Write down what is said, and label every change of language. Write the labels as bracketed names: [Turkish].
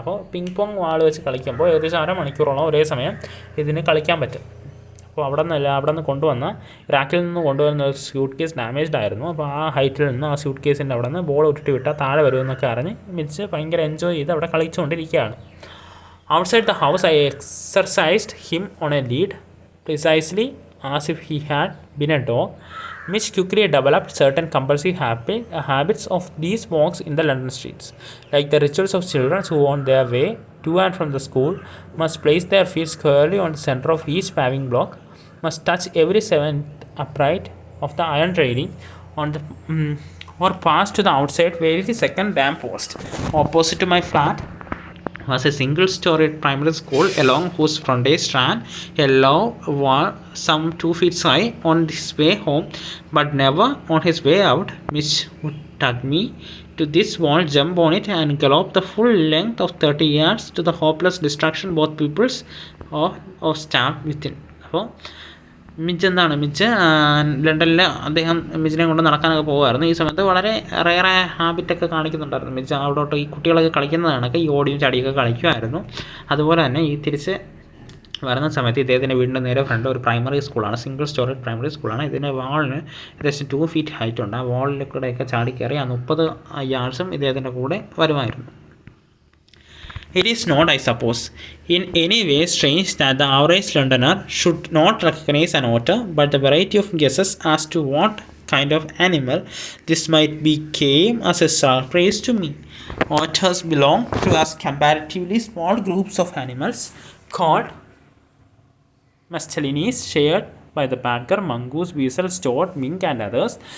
[Malayalam] അപ്പോൾ ping pong വാൾ വെച്ച് കളിക്കുമ്പോൾ ഏകദേശം 1/2 മണിക്കൂറോളം ഒരേ സമയം ഇതിന് കളിക്കാൻ പറ്റും. അപ്പോൾ അവിടെ നിന്ന് കൊണ്ടുവന്ന ഇറാഖിൽ നിന്ന് കൊണ്ടുവന്ന ഒരു സ്യൂട്ട് കേസ് ഡാമേജ്ഡ് ആയിരുന്നു. അപ്പോൾ ആ ഹൈറ്റിൽ നിന്ന് ആ സ്യൂട്ട് കേസിൻ്റെ അവിടെ നിന്ന് ബോൾ ഉരുട്ടി വിട്ടാൽ താഴെ വരുമെന്നൊക്കെ അറിഞ്ഞ് മിച്ച് ഭയങ്കര എൻജോയ് ചെയ്ത് അവിടെ കളിച്ചുകൊണ്ടിരിക്കുകയാണ്. [English] Outside the house, I exercised him on a lead, precisely as if he had been a dog. Mitch quickly developed certain compulsive habits of these walks in the London streets. Like the rituals of children who, on their way to and from the school, must place their feet squarely on the center of each paving block, must touch every 7th upright of the iron railing on the or pass to the outside very second lamp post. Opposite to my flat was a single-storied primary school, along whose frontage ran a low wall some 2 feet high. On his way home, but never on his way out, Mitch would tug me to this wall, jump on it, and gallop the full length of 30 yards to the hopeless destruction both pupils or staff within. [Malayalam] അപ്പോൾ മിച്ച് ലണ്ടനിൽ അദ്ദേഹം മിച്ചിനെ കൊണ്ട് നടക്കാനൊക്കെ പോകുമായിരുന്നു. ഈ സമയത്ത് വളരെ റെയറായ ഹാബിറ്റൊക്കെ കാണിക്കുന്നുണ്ടായിരുന്നു. മിച്ച് അവിടോട്ട് ഈ കുട്ടികളൊക്കെ കളിക്കുന്നതാണൊക്കെ ഈ ഓടിയും ചടിയൊക്കെ കളിക്കുമായിരുന്നു. അതുപോലെ തന്നെ ഈ തിരിച്ച് വരുന്ന സമയത്ത് ഇദ്ദേഹത്തിൻ്റെ വീടിൻ്റെ നേരെ ഫ്രണ്ട് ഒരു പ്രൈമറി സ്കൂളാണ്, സിംഗിൾ സ്റ്റോറി പ്രൈമറി സ്കൂളാണ്. ഇതിൻ്റെ വാളിന് ഏകദേശം 2 feet ഹൈറ്റ് ഉണ്ട്. ആ വാളിൽ കൂടെയൊക്കെ ചാടിക്കയറി ആ 30 yardsഉം ഇദ്ദേഹത്തിൻ്റെ കൂടെ വരുമായിരുന്നു. [English] It is not, I suppose, in any way strange that the average Londoner should not recognize an otter, but the variety of guesses as to what kind of animal this might be came as a surprise to me. Otters belong to as comparatively small groups of animals called Mastelines, shared by the badger, mongoose, weasel, stoat, mink, and others.